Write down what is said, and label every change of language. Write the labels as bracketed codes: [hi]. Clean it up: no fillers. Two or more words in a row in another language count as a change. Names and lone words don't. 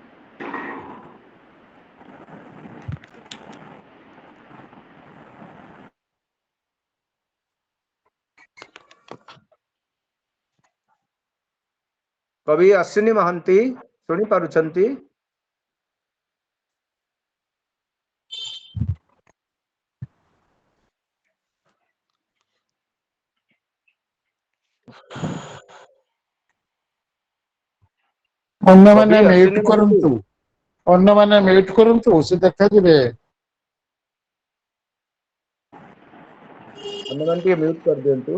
[or] କବି ଅଶ୍ୱିନୀ ମହାନ୍ତି ଶୁଣି ପାରୁଛନ୍ତି? ଅନ୍ୟମାନେ कवि ମ୍ୟୁଟ୍ अश्विनी महांती କରନ୍ତୁ ଅନ୍ୟମାନେ ମ୍ୟୁଟ୍ କରନ୍ତୁ ସେ ଦେଖାଯିବେ। ଅନ୍ୟ ମ୍ୟୁଟ୍ କର ଦିଅନ୍ତୁ।